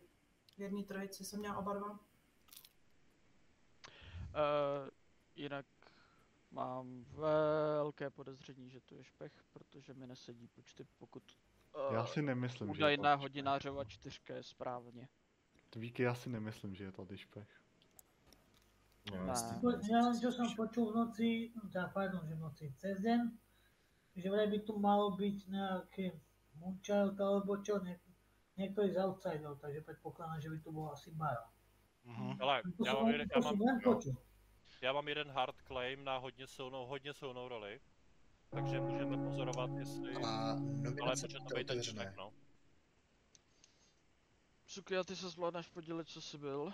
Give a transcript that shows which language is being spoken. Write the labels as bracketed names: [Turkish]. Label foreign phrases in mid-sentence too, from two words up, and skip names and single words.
[Czech] V jedné trojici jsem měla oba 2. Jinak mám velké podezření, že to je špech, protože mi nesedí počty, pokud Já si nemyslím, že je údajná to hodinářova 4 je správně. Víky, já si nemyslím, že je to špech. [Slovak] Ja čo som počul v noci, že v noci, cez deň, že vraj by tu malo byť nejaké Moonchild alebo čo, niektorý z outsiderov, takže predpokladám, že by tu bol asi Baron. [Czech] Ale já mám jeden [English] hard claim [Czech] na hodně silnou roli, takže můžeme pozorovat, jestli... Ale může to být ten čtek, no. Suky, a ty se zvládneš podělit, co jsi byl?